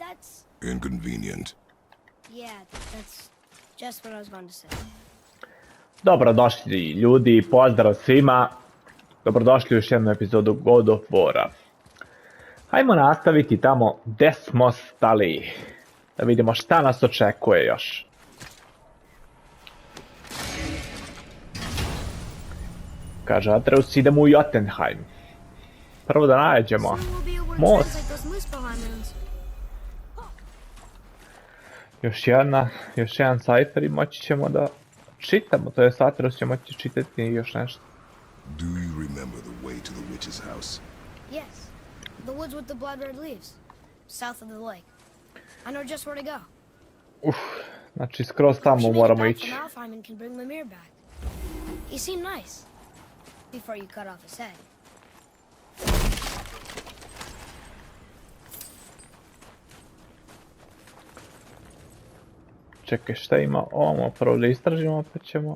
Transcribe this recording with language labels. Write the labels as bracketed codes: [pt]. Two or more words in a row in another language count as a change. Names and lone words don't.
[en] That's inconvenient. yeah, that's just what I was going to say. [bs] Dobrodošli ljudi, pozdrav svima. Dobrodošli u još jednu epizodu God of War-a. Hajmo nastaviti tamo gdje smo stali. Da vidimo šta nas očekuje još. Kaže Atreus, idemo u Jotunheim. Prvo da nađemo most. Još jedan cipher i moći ćemo da čitamo, to je Atreus će moći čitati još nešto. [en] Do you remember the way to the witch's house? Yes, the woods with the blood red leaves, south of the lake. I know just where to go. [bs] Znači skroz tamo moramo ići. [en] Alfheim can bring Mimir back. He seemed nice before you cut off his head. [bs] Čekaj, šta ima ovamo, prvo da istražimo pa ćemo.